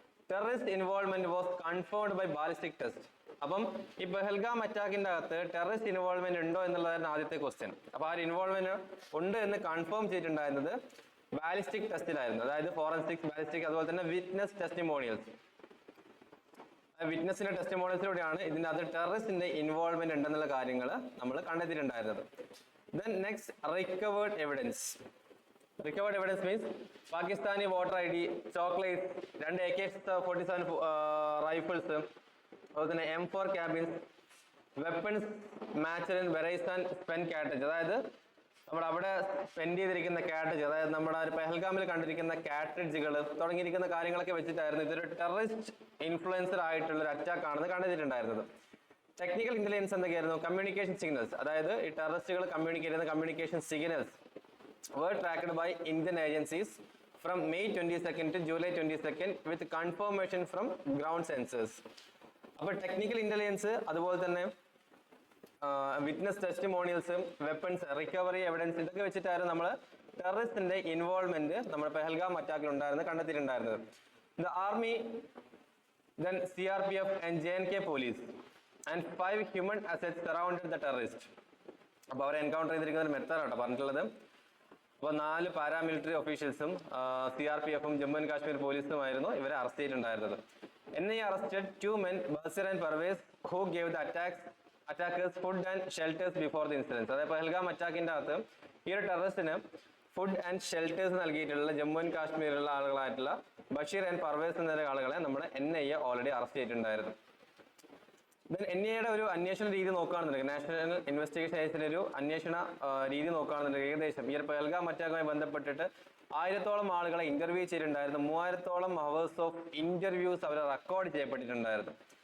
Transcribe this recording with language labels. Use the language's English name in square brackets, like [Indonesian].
[English] Terrorist involvement was confirmed by ballistic test. [Malayalam] അപ്പം ഈ പെഹൽഗാം അറ്റാക്കിന്റെ അകത്ത് ടെററിസ്റ്റ് ഇൻവോൾവ്മെന്റ് ഉണ്ടോ എന്നുള്ളതായിരുന്നു ആദ്യത്തെ ക്വസ്റ്റ്യൻ. അപ്പൊ ആ ഒരു ഇൻവോൾവ്മെന്റ് ഉണ്ട് എന്ന് കൺഫേം ചെയ്തിട്ടുണ്ടായിരുന്നത് ബാലിസ്റ്റിക് ടെസ്റ്റിലായിരുന്നു. അതായത് ഫോറൻസിക്, ബാലിസ്റ്റിക്, അതുപോലെ തന്നെ വിറ്റ്നസ് ടെസ്റ്റിമോണിയൽസ്. വിറ്റ്നസിന്റെ ടെസ്റ്റിമോണിയൽസിലൂടെയാണ് ഇതിന്റെ അത് ടെററിസ്റ്റിന്റെ ഇൻവോൾവ്മെന്റ് ഉണ്ടെന്നുള്ള കാര്യങ്ങൾ നമ്മൾ കണ്ടെത്തിയിട്ടുണ്ടായിരുന്നത്. [English] Then next, recovered evidence. Recovered evidence means Pakistani voter ID, chocolates, 2 AK-47 rifles, [Malayalam] അതുപോലെ [English] M4 cabins, weapons matched in Verizon spent cartridge. [Malayalam] അതായത് നമ്മൾ അവിടെ സ്പെൻഡ് ചെയ്തിരിക്കുന്ന കാർട്രിഡ്ജ്, അതായത് നമ്മുടെ പെഹൽഗാമിൽ കണ്ടിരിക്കുന്ന കാർട്രിഡ്ജുകൾ തുടങ്ങിയിരിക്കുന്ന കാര്യങ്ങളൊക്കെ വെച്ചിട്ടായിരുന്നു ഇതൊരു ടെററിസ്റ്റ് ഇൻഫ്ലുവൻസർ ആയിട്ടുള്ള ഒരു അറ്റാക്ക് ആണെന്ന് കണ്ടെത്തിയിട്ടുണ്ടായിരുന്നത്. ടെക്നിക്കൽ ഇന്റലിജൻസ് എന്തൊക്കെയായിരുന്നു? കമ്മ്യൂണിക്കേഷൻ സിഗ്നൽസ്, അതായത് ഈ ടെററിസ്റ്റുകൾ കമ്മ്യൂണിക്കേറ്റ് ചെയ്യുന്ന communication signals [English] were tracked by Indian agencies from May 22nd to July 22nd with confirmation from ground sensors. [Malayalam] അപ്പോൾ ടെക്നിക്കൽ ഇന്റലിജൻസ്, അതുപോലെ തന്നെ witness testimonials, weapons, recovery evidence, ഇതൊക്കെ വെച്ചിട്ടായിരുന്നു നമ്മൾ ടെററിസ്റ്റിന്റെ ഇൻവോൾവ്മെന്റ് നമ്മുടെ പെഹൽഗാം അറ്റാക്കിൽ ഉണ്ടായിരുന്നു കണ്ടെത്തിയിട്ടുണ്ടായിരുന്നത്. [English] The army, then CRPF and J&K police and 5 human assets surrounded the terrorist. [Malayalam] അപ്പോൾ അവരെ എൻകൗണ്ടർ ചെയ്തിരിക്കുന്ന ഒരു മെത്തേഡാണ് പറഞ്ഞിട്ടുള്ളത്. അപ്പോൾ 4 പാരാമിലിറ്ററി ഒഫീഷ്യൽസും CRPF-ഉം ജമ്മു ആൻഡ് കാശ്മീർ പോലീസുമായിരുന്നു ഇവരെ അറസ്റ്റ് ചെയ്തിട്ടുണ്ടായിരുന്നത്. [English] NIA arrested 2 men, Basir and Parvez, who gave the attackers food and shelters before the incident. [Malayalam] അതായത് പെഹൽഗാം അറ്റാക്കിന്റെ അകത്ത് ഈ ഒരു ടെററിസ്റ്റിന് ഫുഡ് ആൻഡ് ഷെൽട്ടേഴ്സ് നൽകിയിട്ടുള്ള ജമ്മു ആൻഡ് കാശ്മീരിലുള്ള ആളുകളായിട്ടുള്ള ബഷീർ ആൻഡ് പർവേസ് എന്ന ആളുകളെ നമ്മുടെ NIA ഓൾറെഡി അറസ്റ്റ് ചെയ്തിട്ടുണ്ടായിരുന്നു. NIAയുടെ ഒരു അന്വേഷണ രീതി നോക്കുകയാണെന്നുണ്ടെങ്കിൽ, നാഷണൽ ഇൻവെസ്റ്റിഗേഷൻ ഏജൻസിയുടെ ഒരു അന്വേഷണ രീതി നോക്കുകയാണെന്നുണ്ടെങ്കിൽ ഏകദേശം ഈ ഒരു പെഹൽഗാം അറ്റാക്കുമായി ബന്ധപ്പെട്ടിട്ട് 1000-ഓളം ആളുകളെ ഇന്റർവ്യൂ ചെയ്തിട്ടുണ്ടായിരുന്നു. 3000-ഓളം hours of interviews our record ചെയ്യപ്പെട്ടിട്ടുണ്ടായിരുന്നു.